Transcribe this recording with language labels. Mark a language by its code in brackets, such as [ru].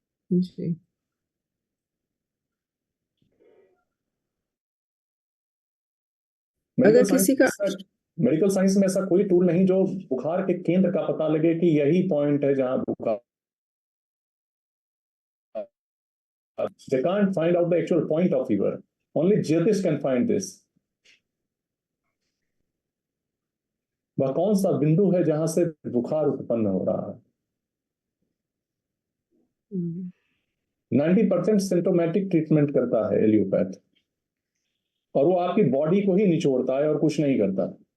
[hi] जी। अगर किसी का मेडिकल साइंस में ऐसा कोई टूल नहीं जो बुखार के केंद्र का पता लगे कि यही पॉइंट है जहां बुखार। [en] They can't find out the actual point of fever. Only Jyotish can find this. [hi] वह कौन सा बिंदु है जहां से बुखार उत्पन्न हो रहा है। 90% सिम्टोमेटिक ट्रीटमेंट करता है एलियोपैथ, और वो आपकी बॉडी को ही निचोड़ता है और कुछ नहीं करता।